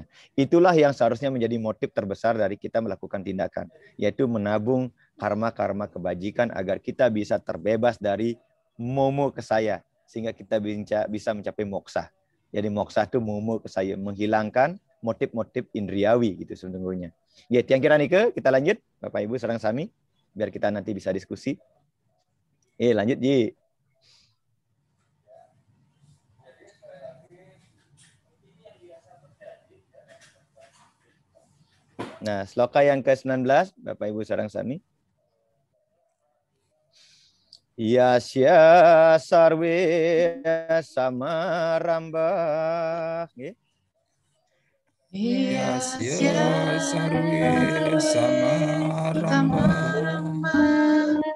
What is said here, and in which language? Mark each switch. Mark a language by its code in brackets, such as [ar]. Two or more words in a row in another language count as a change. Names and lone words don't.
[id] Itulah yang seharusnya menjadi motif terbesar dari kita melakukan tindakan, yaitu menabung karma-karma kebajikan agar kita bisa terbebas dari momo kesaya, sehingga kita bisa mencapai moksa. Jadi moksa itu momo kesaya, menghilangkan motif-motif indriawi gitu sesungguhnya. Ya, yang kira Nike, kita lanjut Bapak Ibu [ban] sareng sami [id] biar kita nanti bisa diskusi. Lanjut Ji. Nah, sloka yang ke-19 Bapak Ibu [ban] sareng sami. [sa] Yasya sarwe samarambah. Yasya sarwe samarambah